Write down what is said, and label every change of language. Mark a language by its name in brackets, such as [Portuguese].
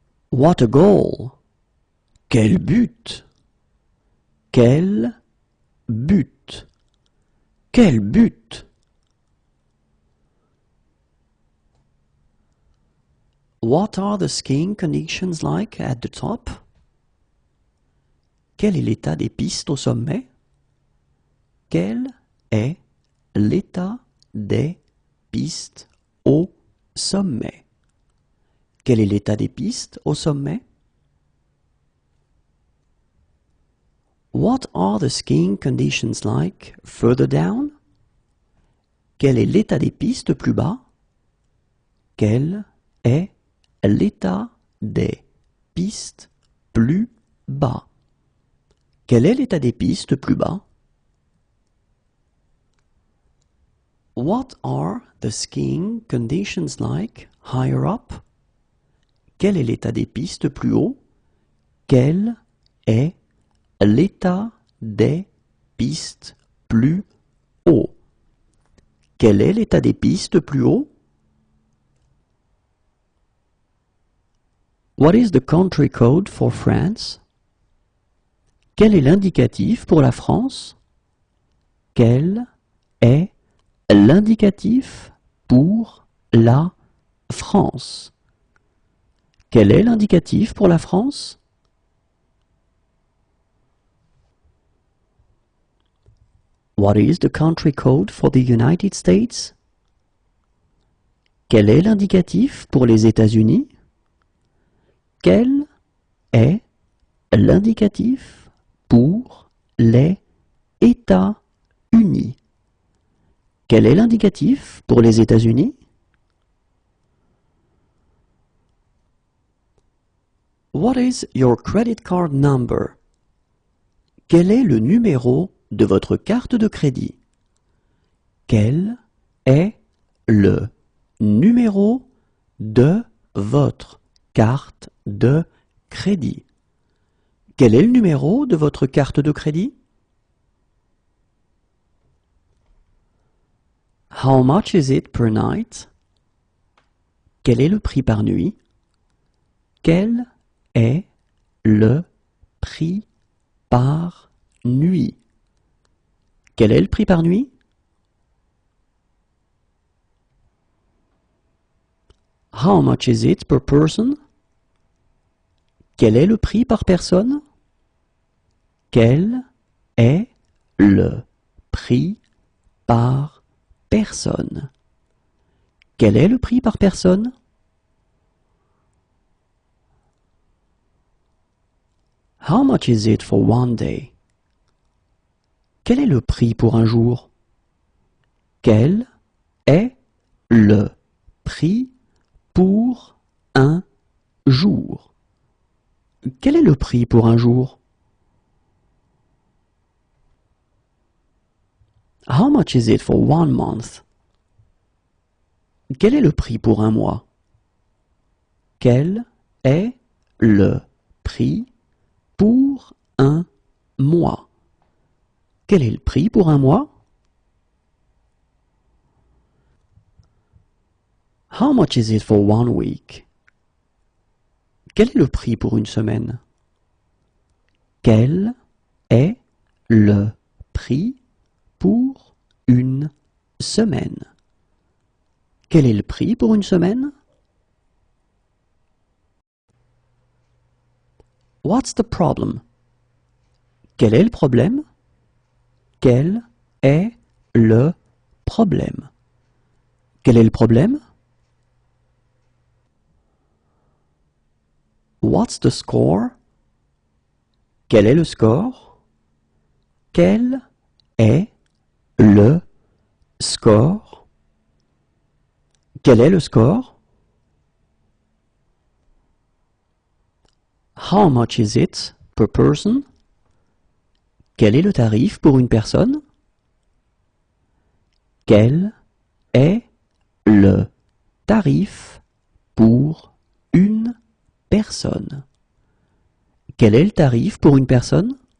[English] What a goal! [French] Quel but! Quel but! Quel but! [English] What are the skiing conditions like at the top? [French] Quel est l'état des pistes au sommet? Quel est l'état des pistes au sommet? Quel est l'état des pistes au sommet? [English] What are the skiing conditions like further down? [French] Quel est l'état des pistes plus bas? Quel est l'état des pistes plus bas. Quel est l'état des pistes plus bas? [English] What are the skiing conditions like higher up? [French] Quel est l'état des pistes plus haut? Quel est l'état des pistes plus haut? Quel est l'état des pistes plus haut? [English] What is the country code for France? [French] Quel est l'indicatif pour la France? Quel est l'indicatif pour la France? Quel est l'indicatif pour la France? [English] What is the country code for the United States? [French] Quel est l'indicatif pour les États-Unis? Quel est l'indicatif pour les États-Unis? Quel est l'indicatif pour les États-Unis? [English] What is your credit card number? [French] Quel est le numéro de votre carte de crédit? Quel est le numéro de votre carte de crédit? Quel est le numéro de votre carte de crédit? [English] How much is it per night? [French] Quel est le prix par nuit? Quel est le prix par nuit? Quel est le prix par nuit? [English] How much is it per person? [French] Quel est le prix par personne? Quel est le prix par personne? Quel est le prix par personne? [English] How much is it for one day? [French] Quel est le prix pour un jour? Quel est le prix pour un jour? Quel est le prix pour un jour? [English] How much is it for one month? [French] Quel est le prix pour un mois? Quel est le prix pour un mois? Quel est le prix pour un mois? [English] How much is it for one week? [French] Quel est le prix pour une semaine? Quel est le prix pour une semaine? Quel est le prix pour une semaine? [English] What's the problem? [French] Quel est le problème? Quel est le problème? Quel est le problème? [English] What's the score? [French] Quel est le score? Quel est le score? Quel est le score? [English] How much is it per person? [French] Quel est le tarif pour une personne? Quel est le tarif pour une personne? Quel est le tarif pour une personne?